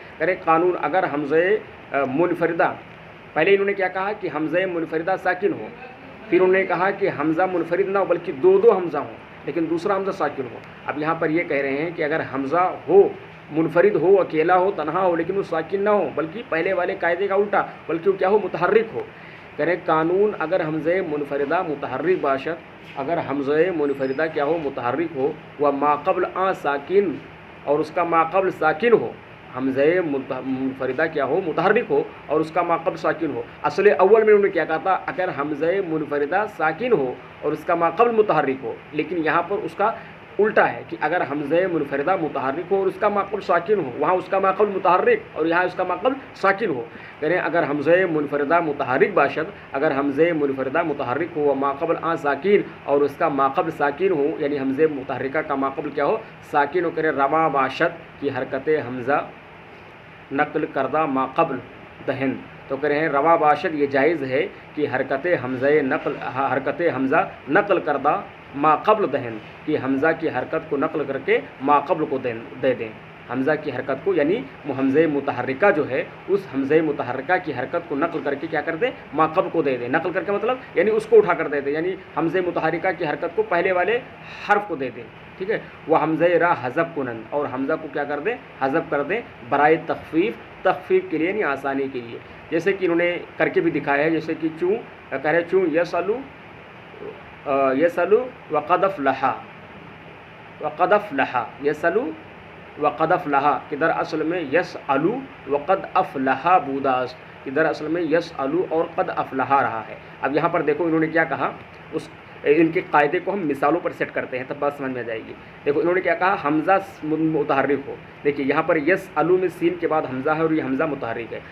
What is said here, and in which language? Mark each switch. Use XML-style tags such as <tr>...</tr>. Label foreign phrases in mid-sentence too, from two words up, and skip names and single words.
<fa>کرے قانون اگر حمزہ منفردہ،</fa> <ur>پہلے انہوں نے کیا کہا کہ حمزہ منفردہ ساکن ہو، پھر انہوں نے کہا کہ حمزہ منفرد نہ ہو بلکہ دو حمزہ ہوں لیکن دوسرا حمزہ ساکن ہو. اب یہاں پر یہ کہہ رہے ہیں کہ اگر حمزہ ہو، منفرد ہو، اکیلا ہو، تنہا ہو، لیکن وہ ساکن نہ ہو بلکہ پہلے والے قاعدے کا الٹا، بلکہ وہ کیا ہو؟ متحرک ہو.</ur> <fa>کرے قانون اگر حمزہ منفردہ متحرک باشد،</fa> <ur>اگر حمزہ منفردہ کیا ہو؟ متحرک ہو.</ur> <fa>و ما قبل ساکن،</fa> <ur>اور اس کا ما قبل ساکن ہو. حمزہ منفردہ کیا ہو؟ متحرک ہو اور اس کا ما قبل ساکن ہو. اصل اول میں انہوں نے کیا کہا تھا؟ اگر حمزہ منفردہ ساکن ہو اور اس کا ما قبل متحرک ہو، لیکن یہاں پر اس کا الٹا ہے کہ اگر حمزہ منفردہ متحرک ہو اور اس کا ما قبل ساکن ہو، وہاں اس کا ما قبل متحرک اور یہاں اس کا ما قبل ساکن ہو. کہہ رہے ہیں</ur> <fa>اگر حمزہ منفردہ متحرک باشد،</fa> <ur>اگر حمزہ منفردہ متحرک ہو</ur> <fa>و ما قبل ساکن</fa> <ur>اور اس کا ما قبل ساکن ہو، یعنی حمزہ متحرکہ کا ما قبل کیا ہو؟ ساکن ہو.</ur> <fa>کرے روا باشد کی حرکت حمزہ نقل کردہ ما قبل دہن.</fa> <ur>تو کہہ رہے ہیں</ur> <fa>روا باشد</fa> <ur>یہ جائز ہے کہ</ur> <fa>حرکت حمزہ نقل کردہ ما قبل دہن،</fa> <ur>کہ حمزہ کی حرکت کو نقل کر کے ما قبل کو دے دیں. حمزہ کی حرکت کو یعنی حمزہ متحرکہ جو ہے اس حمزہ متحرکہ کی حرکت کو نقل کر کے کیا کر دیں؟ ما قبل کو دے دیں. نقل کر کے مطلب یعنی اس کو اٹھا کر دے دیں، یعنی حمزہ متحرکہ کی حرکت کو پہلے والے حرف کو دے دیں. ٹھیک ہے.</ur> <fa>وہ حمزہ را حذف کنن،</fa> <ur>اور حمزہ کو کیا کر دیں؟ حذف کر دیں</ur> <fa>برائے تخفیف</fa> <ur>کے لیے، یعنی آسانی کے لیے. جیسے کہ انہوں نے کر کے بھی دکھایا ہے، جیسے کہ چوں کہہ رہے چوں</ur> <ar>یسلو وقد افلح، وقد افلح یسلو وقد افلح،</ar> <ur>کہ در اصل میں</ur> <fa>یسالو وقد افلح بوداست،</fa> <ur>کہ در اصل میں یسالو اور قد افلح رہا ہے. اب یہاں پر دیکھو انہوں نے کیا کہا، ان کے قاعدے کو ہم مثالوں پر سیٹ کرتے ہیں تب بات سمجھ میں آ جائے گی. دیکھو انہوں نے کیا کہا، حمزہ متحرک ہو. دیکھیے یہاں پر یس الو میں سین کے بعد حمزہ ہے اور یہ حمزہ متحرک ہے.</ur>